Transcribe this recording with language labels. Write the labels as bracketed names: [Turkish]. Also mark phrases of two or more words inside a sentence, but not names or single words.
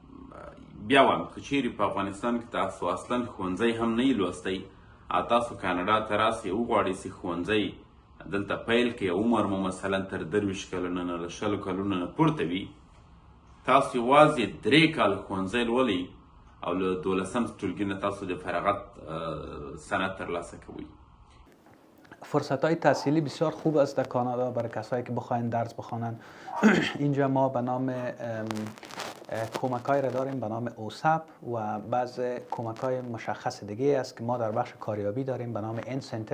[Pashto] بیا وایم که چیرې په افغانستان کې تاسو اصلا ښوونځی هم نه یې لوستی او تاسو کاناډا ته راسئ، وغواړئ چې ښوونځی دلته پیل کړئ، عمر مو مثلا تر 23 کلونو نه له 20 کلونو نه پورته وي، تاسو یوازې 3 کاله ښوونځی لولئ او له 12م ټولګي نه تاسو د فراغت سند ترلاسه کوئ. [Persian] فرصت‌های تحصیلی بسیار خوب است در کانادا برای کسایی که بخواین درس بخوانند. اینجا ما به نام کمک‌های را داریم به نام اوسپ و بعض کمک‌های مشخص دیگه است که ما در بخش کاریابی داریم به نام انسنتیو.